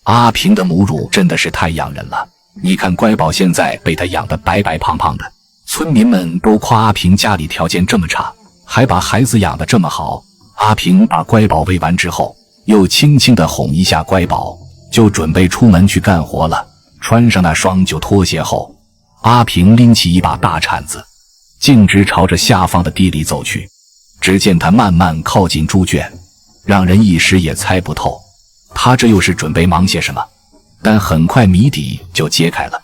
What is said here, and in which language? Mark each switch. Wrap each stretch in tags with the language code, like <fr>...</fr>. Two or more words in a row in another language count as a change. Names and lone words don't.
<zh>阿平的母乳真的是太養人了，你看乖宝现在被他養得白白胖胖的，村民们都夸阿平家里条件这么差，还把孩子養得这麼好。阿平把乖寶餵完之後，又輕輕地哄一下乖寶，就準備出門去幹活了。穿上那雙舊拖鞋後，阿平拎起一把大鏟子，徑直朝着下方的地裡走去。只見他慢慢靠近豬圈，讓人一時也猜不透他這又是準備忙些什麼，但很快謎底就揭開了。</zh>